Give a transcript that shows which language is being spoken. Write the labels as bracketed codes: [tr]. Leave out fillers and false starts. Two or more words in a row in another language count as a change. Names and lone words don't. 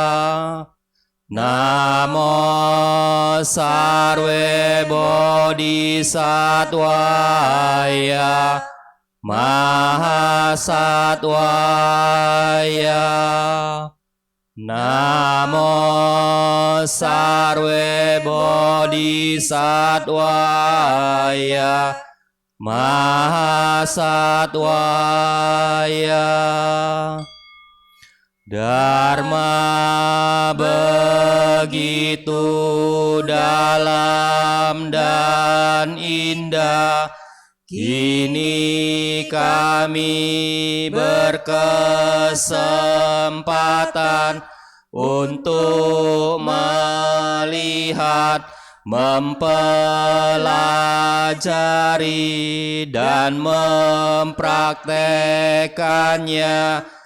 [sa] Namo sarwe bodhisattvaya mahasattvaya. Namo sarwe bodhisattvaya mahasattvaya. [id] Dharma begitu dalam dan indah, kini kami berkesempatan untuk melihat, mempelajari, dan mempraktekannya.